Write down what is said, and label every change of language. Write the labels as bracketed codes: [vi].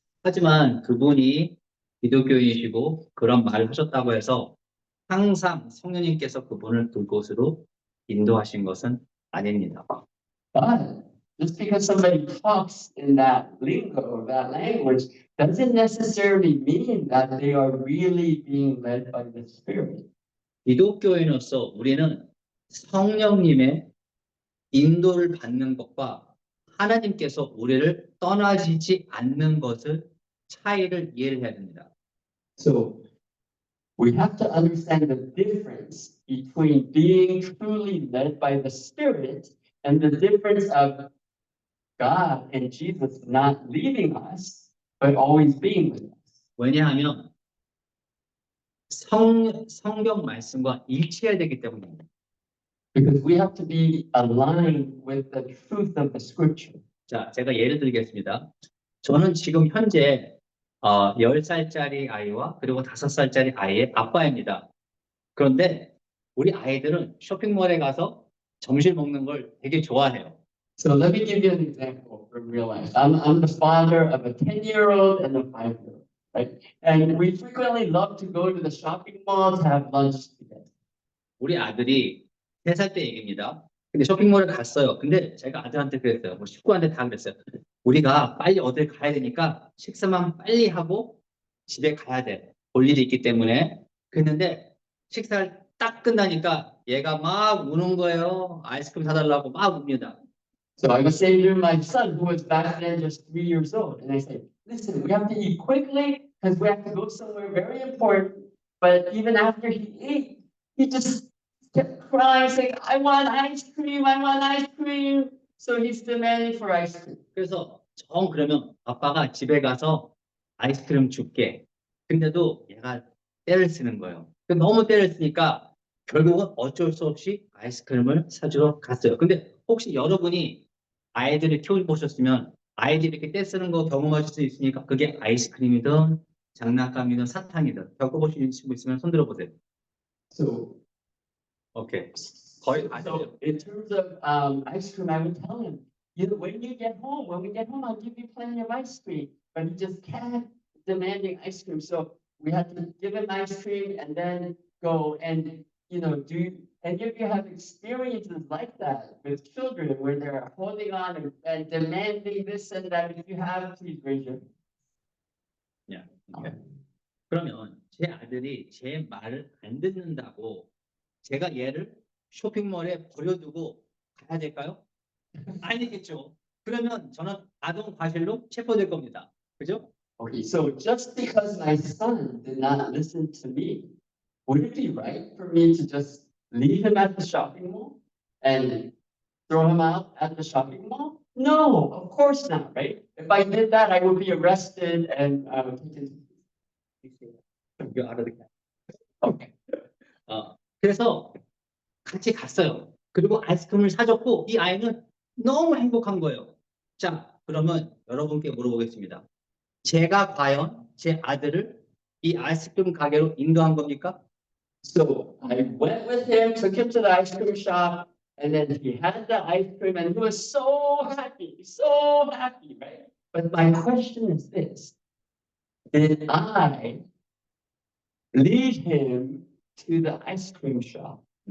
[ko] 하지만 그분이 기독교인이시고 그런 말을 하셨다고 해서 항상 성령님께서 그분을 그곳으로 인도하신 것은 아닙니다. [en] But just because somebody talks in that lingo or that language doesn't necessarily mean that they are really being led by the Spirit. [ko] 기독교인으로서 우리는 성령님의 인도를 받는 것과 하나님께서 우리를 떠나지지 않는 것을 차이를 이해를 해야 됩니다. [en] So we have to understand the difference between being truly led by the Spirit and the difference of God and Jesus not leaving us, but always being with us. [ko] 왜냐하면 성경 말씀과 일치해야 되기 때문입니다. [en] Because we have to be aligned with the truth of the scripture. [ko] 자, 제가 예를 들겠습니다. 저는 지금 현재 10살짜리 아이와 그리고 5살짜리 아이의 아빠입니다. 그런데 우리 아이들은 쇼핑몰에 가서 점심 먹는 걸 되게 좋아해요. [en] So let me give you an example from real life. I'm the father of a 10-year-old and a 5-year-old, right? And we frequently love to go to the shopping mall to have lunch together. [ko] 우리 아들이 3살 때 얘기입니다. 근데 쇼핑몰에 갔어요. 근데 제가 아들한테 그랬어요. 뭐 식구한테 다 그랬어요. 우리가 빨리 어딜 가야 되니까 식사만 빨리 하고 집에 가야 돼. 볼 일이 있기 때문에. 그랬는데 식사를 딱 끝나니까 얘가 막 우는 거예요. 아이스크림 사달라고 막 웁니다. [en] So I was saying to my son, who was back then just 3 years old, and I said, listen, we have to eat quickly because we have to go somewhere very important. But even after he ate, he just kept crying, saying, I want ice cream, I want ice cream. So he's demanding for ice cream. [ko] 그래서 그러면 아빠가 집에 가서 아이스크림 줄게. 근데도 얘가 떼를 쓰는 거예요. 너무 떼를 쓰니까 결국은 어쩔 수 없이 아이스크림을 사주러 갔어요. 근데 혹시 여러분이 아이들을 키워보셨으면 아이들이 이렇게 떼 쓰는 거 경험하실 수 있으니까 그게 아이스크림이든 장난감이든 사탕이든 겪어보신 분 있으면 손들어 보세요. [en] So, [ko] 오케이. 거의 다 [en] so in terms of ice cream, I would tell him, when we get home, I'll give you plenty of ice cream. But he just kept demanding ice cream. So we had to give him ice cream and then go and, do any of you have experiences like that with children where they're holding on and demanding this and that? If you have, please raise your hand. 오케이. [ko] 그러면 제 아들이 제 말을 안 듣는다고 제가 얘를 쇼핑몰에 버려두고 가야 될까요? 아니겠죠. 그러면 저는 아동 과실로 체포될 겁니다. 그죠? [en] Okay, so just because my son did not listen to me, would it be right for me to just leave him at the shopping mall and throw him out at the shopping mall? No, of course not, right? If I did that, I would be arrested and taken. [ko] 이거 알아듣게. [en] Okay. [ko] 그래서 같이 갔어요. 그리고 아이스크림을 사줬고 이 아이는 너무 행복한 거예요. 자, 그러면 여러분께 물어보겠습니다. 제가 과연 제 아들을 이 아이스크림 가게로 인도한 겁니까? [en] So I went with him, took him to the ice cream shop, and then he had the ice cream, and he was so happy, right? But my question is this: did I lead him to the ice cream shop?